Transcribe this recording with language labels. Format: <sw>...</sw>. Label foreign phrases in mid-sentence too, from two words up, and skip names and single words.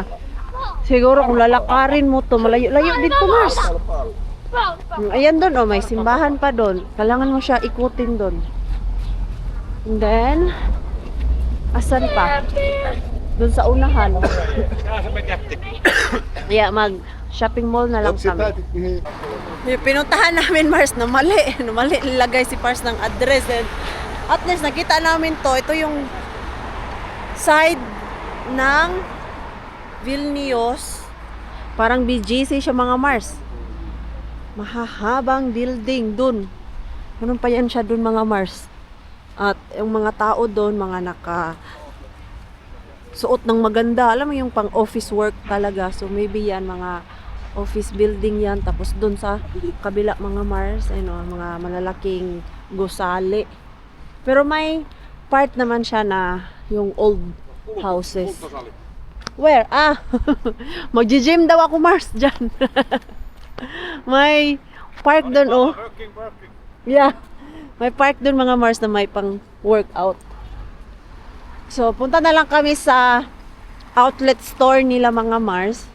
<tl>Siguro kung lalakarin mo to, malayo-layo dito, Mars. Ayan doon, oh, may simbahan pa doon. Kailangan mo siya ikutin doon.</tl> <en>And then,</en> <tl>asan pa? Doon sa unahan. Yeah, mag-shopping mall na lang</tl> <fi>Onko sä</fi> <tl>kami.</tl> <fi>päätit mihin?</fi> <tl>Yung pinuntahan namin, Mars, na mali. Mali nilagay si Mars ng address.</tl> <en>And at least,</en> <tl>nakita namin to. Ito yung side ng Vilnius. Parang BGC siya, mga Mars. Mahahabang building dun. Ganun pa yan siya dun, mga Mars. At yung mga tao dun, mga suot ng maganda. Alam mo yung pang office work talaga.</tl> <en>So maybe</en> <tl>yan, mga office building yan. Tapos dun sa kabila, mga Mars, ano, mga malalaking gusali. Pero may part naman siya na yung</tl> <en>old houses. Where?</en> <tl>Magji-gym daw ako, Mars, dyan. May park doon, oh.</tl> <en>Yeah.</en> <tl>May park doon, mga Mars, na may pang workout. So, punta na lang kami sa outlet store nila, mga Mars.</tl>